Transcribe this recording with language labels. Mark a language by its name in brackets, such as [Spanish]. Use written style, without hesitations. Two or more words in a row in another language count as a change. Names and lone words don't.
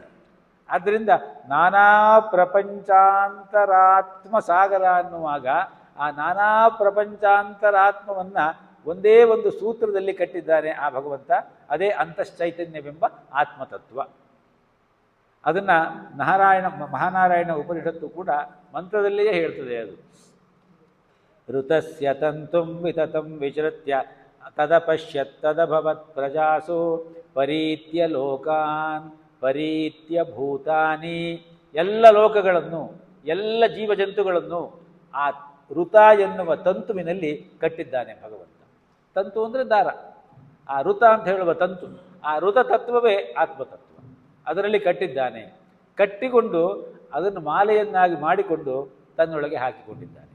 [Kannada] ಆದ್ದರಿಂದ ನಾನಾ ಪ್ರಪಂಚಾಂತರಾತ್ಮ ಸಾಗರ ಅನ್ನುವಾಗ ಆ ನಾನಾ ಪ್ರಪಂಚಾಂತರಾತ್ಮವನ್ನು ಒಂದೇ ಒಂದು ಸೂತ್ರದಲ್ಲಿ ಕಟ್ಟಿದ್ದಾನೆ ಆ ಭಗವಂತ. ಅದೇ ಅಂತಶ್ಚೈತನ್ಯವೆಂಬ ಆತ್ಮತತ್ವ. ಅದನ್ನು ಮಹಾನಾರಾಯಣ ಉಪನಿಷತ್ತು ಕೂಡ ಮಂತ್ರದಲ್ಲಿಯೇ ಹೇಳ್ತದೆ. [Sanskrit] ಅದು ಋತಸ್ಯ ತಂತುಂ ವಿತತಂ ವಿಚೃತ್ಯ ತದಪಶ್ಯತ್ ತದಭವತ್ ಪ್ರಜಾಸು ಪರೀತ್ಯ ಲೋಕಾನ್ ಪರೀತ್ಯ ಭೂತಾನಿ. [Kannada] ಎಲ್ಲ ಲೋಕಗಳನ್ನು, ಎಲ್ಲ ಜೀವಜಂತುಗಳನ್ನು ಆ ಋತ ಎನ್ನುವ ತಂತುವಿನಲ್ಲಿ ಕಟ್ಟಿದ್ದಾನೆ ಭಗವಂತ. ತಂತು ಅಂದರೆ ದಾರ, ಆ ಋತ ಅಂತ ಹೇಳುವ ತಂತು, ಆ ಋತ ತತ್ವವೇ ಆತ್ಮತತ್ವ. ಅದರಲ್ಲಿ ಕಟ್ಟಿದ್ದಾನೆ. ಕಟ್ಟಿಕೊಂಡು ಅದನ್ನು ಮಾಲೆಯನ್ನಾಗಿ ಮಾಡಿಕೊಂಡು ತನ್ನೊಳಗೆ ಹಾಕಿಕೊಂಡಿದ್ದಾನೆ.